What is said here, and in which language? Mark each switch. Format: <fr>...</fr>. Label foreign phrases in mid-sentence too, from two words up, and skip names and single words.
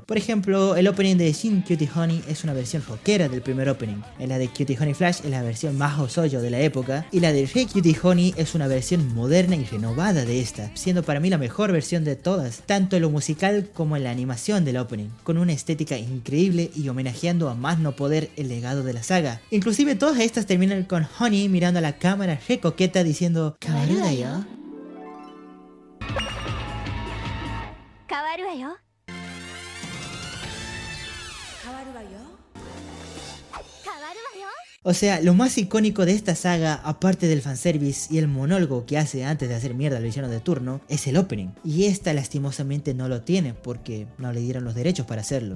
<es>Por ejemplo, el opening de Shin Cutie Honey es una versión rockera del primer opening, en la de Cutie Honey Flash es la versión más osoyo de la época, y la de Re Cutie Honey es una versión moderna y renovada de esta, siendo para mí la mejor versión de todas, tanto en lo musical como en la animación del opening, con una estética increíble y homenajeando a más no poder el legado de la saga. Inclusive todas estas terminan con Honey mirando a la cámara re coqueta diciendo</es> <ja>"変わるだよ". 変わるわよ</ja> <es>O sea, lo más icónico de esta saga, aparte del fanservice y el monólogo que hace antes de hacer mierda al villano de turno, es el opening. Y esta lastimosamente no lo tiene porque no le dieron los derechos para hacerlo.</es>